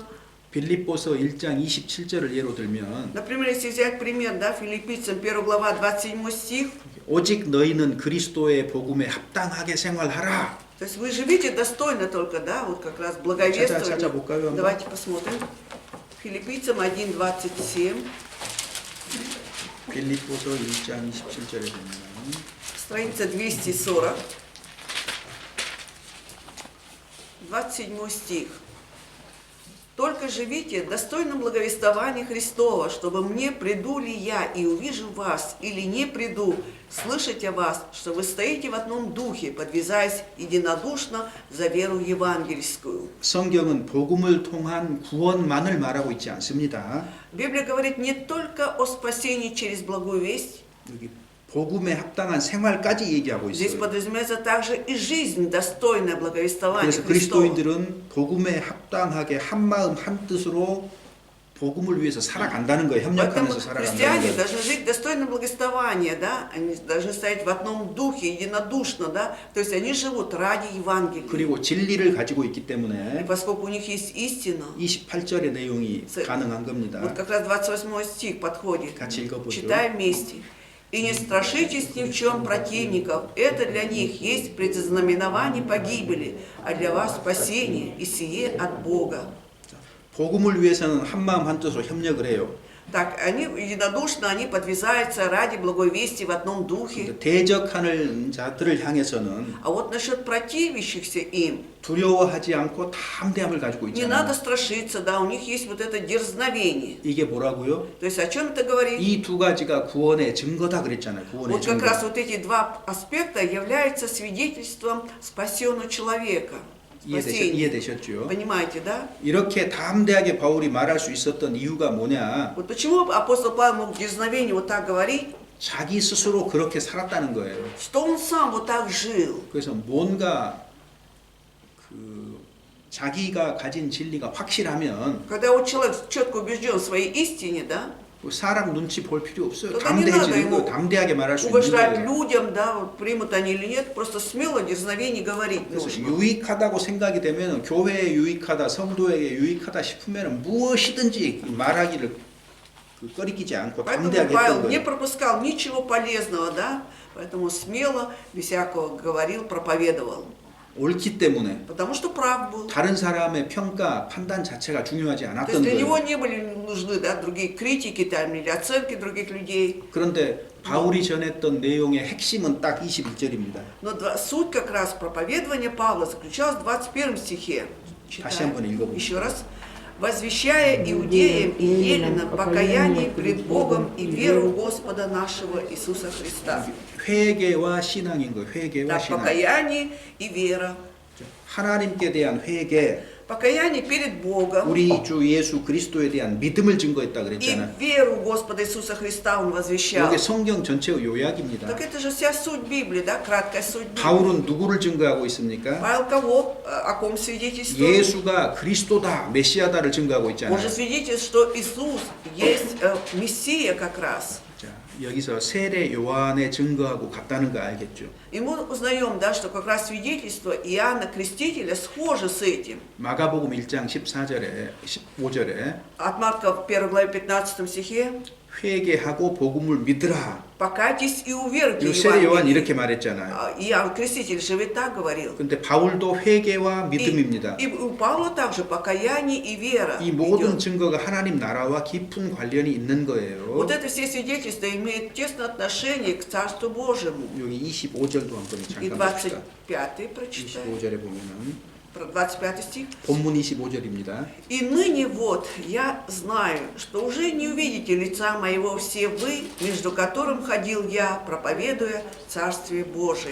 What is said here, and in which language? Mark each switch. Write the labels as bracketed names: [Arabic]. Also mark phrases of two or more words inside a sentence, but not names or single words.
[Korean] 빌립보서 1장 27절을 예로 들면 [Russian] Например, если взять пример, да, Филиппийцам 1 глава 27 стих, [Korean] 오직 너희는 그리스도의 복음에 합당하게 생활하라. [Russian] то есть вы живите достойно только, да, вот как раз благовествование. [Korean] 찾아볼까요, 한번? [Russian] Давайте посмотрим. Филиппийцам 1:27, [Korean] 빌립보서 1장 27절에 보면 [Russian] страница 240, 27 стих. Только живите достойно благовествования Христова, чтобы мне, приду ли я и увижу вас, или не приду, слышать о вас, что вы стоите в одном духе, подвязаясь единодушно за веру евангельскую. [Korean] 성경은 복음을 통한 구원만을 말하고 있지 않습니다. [Russian] Библия говорит не только о спасении через благую весть, [Korean] 여기 복음에 합당한 생활까지 얘기하고 [Russian] здесь [Korean] 있어요. [Russian] подразумевается также и жизнь, достойное благовествования [Korean] 그래서 [Russian] Христова. [Korean] 그리스도인들은 복음에 합당하게 한 마음 한 뜻으로 복음을 위해서 살아간다는 거예요. [Russian] Поэтому [Korean] 협력하면서 살아간다는 [Russian] христиане [Korean] 거예요. [Russian] должны жить достойно благовествования, да? Они должны стоять в одном духе, единодушно, да? То есть они живут ради Евангелия. [Korean] 그리고 진리를 가지고 있기 [Russian] И [Korean] 때문에 [Russian] поскольку у них есть истина, [Korean] 28절의 내용이 가능한 겁니다. [Russian] вот как раз 28 стих подходит. [Korean] 같이 읽어보죠. [Russian] Читаем вместе. «И не страшитесь ни в чем противников, это для них есть предзнаменование погибели, а для вас спасение, и сие от Бога». [Korean] 복음을 위해서는 한 마음 한 뜻으로 협력을 해요. [Russian] Так, они единодушно, они подвязаются ради благой вести в одном духе. [Korean] 대적하는 자들을 향해서는 [Russian] А вот насчет противящихся им, [Korean] 두려워하지 않고 담대함을 가지고 [Russian] не надо [Korean] 있잖아요. [Russian] страшиться, да, у них есть вот это дерзновение. [Korean] 이게 뭐라고요? [Russian] То есть о чем это говорит? [Korean] 이 두 가지가 구원의 증거다 그랬잖아요. 구원의 [Russian] Вот как [Korean] 증거. [Russian] раз вот эти два аспекта являются свидетельством спасенного человека. Спасения. [Korean] 이해되셨죠? [Russian] Понимаете, да? [Korean] 이렇게 담대하게 바울이 말할 수 있었던 이유가 뭐냐? [Russian] Вот почему апостол Павел мог в дерзновении вот так говорить? [Korean] 자기 스스로 그렇게 살았다는 거예요. [Russian] Что он сам вот так жил. [Korean] 그래서 뭔가 자기가 가진 진리가 확실하면 [Russian] Когда вот человек четко убежден в своей истине, да, [Korean] 뭐 사람 눈치 볼 필요 없어요. [Russian] тогда не надо [Korean] 담대해지는 거, [Russian] ему [Korean] 담대하게 말할 수 있는 [Russian] угождать [Korean] 거예요. [Russian] людям, да, вот примут они или нет, просто смело дерзновение говорить [Korean] 그래서 [Russian] нужно. [Korean] 유익하다고 생각이 되면 교회에 유익하다, 성도에게 유익하다 싶으면 무엇이든지 말하기를 꺼리끼지 않고 [Russian] Поэтому [Korean] 담대하게 [Russian] Павел [Korean] 했던 [Russian] не [Korean] 거예요. [Russian] пропускал ничего полезного, да, поэтому смело, без всякого говорил, проповедовал. [Korean] 옳기 때문에 [Russian] Потому что прав был. [Korean] 다른 사람의 평가, 판단 자체가 중요하지 [Russian] То есть [Korean] 않았던 [Russian] для него [Korean] 거예요. [Russian] не были нужны, да, другие критики там, или оценки других людей. [Korean] 그런데 바울이 전했던 내용의 핵심은 딱 21절입니다. [Russian] Но суть как раз проповедования Павла заключалась в 21 стихе. [Korean] 다시 한번 읽어보죠. [Russian] Еще раз. «Возвещая иудеям и еленам покаяние пред Богом и веру Господа нашего Иисуса Христа». [Korean] 회개와 신앙인 거예요. 회개와 [Russian] Да, [Korean] 신앙. [Russian] покаяние и вера. [Korean] 하나님께 대한 회개, [Russian] Покаяние перед Богом [Korean] 우리 주 예수 그리스도에 대한 믿음을 증거했다 [Russian] и [Korean] 그랬잖아요. [Russian] веру Господа Иисуса Христа Он возвещал. [Korean] 이게 성경 전체의 요약입니다. [Russian] Так это же вся суть Библии, да, краткая суть Библии. [Korean] 바울은 누구를 증거하고 있습니까? [Russian] Павел кого, о ком свидетельствует? [Korean] 예수가 그리스도다, 메시아다를 증거하고 [Russian] Он [Korean] 있잖아요. [Russian] же свидетельствует, что Иисус есть Мессия как раз. [Korean] 자, 여기서 세례 요한의 증거하고 같다는 거 알겠죠? [Russian] И мы узнаем, да, что как раз свидетельство Иоанна Крестителя схоже с этим. [Korean] 마가복음 1장 14절에 15절에 [Russian] От Марка в 1 главе 15 стихе [Korean] 회개하고 복음을 믿으라. [Russian] «Покайтесь и уверуйте [Korean] 이 [Russian] в [Korean] 세례 요한 [Russian] Евангелие». [Korean] 이렇게 말했잖아요. [Russian] Иоанн Креститель же ведь так говорил. [Korean] 근데 바울도 회개와 믿음입니다. [Russian] И у Павла также покаяние и вера [Korean] 이 모든 [Russian] идет. [Korean] 증거가 하나님 나라와 깊은 관련이 있는 거예요. [Russian] Вот это все свидетельства имеют тесное отношение к Царству Божьему. [Korean] 여기 25절도 한번 [Russian] И [Korean] 잠깐 봅시다. [Russian] 25 прочитай. [Korean] 25절에 보면은 [Russian] 25 стих. [Korean] 본문 25절입니다. [Russian] «И ныне вот я знаю, что уже не увидите лица моего все вы, между которым ходил я, проповедуя Царствие Божие».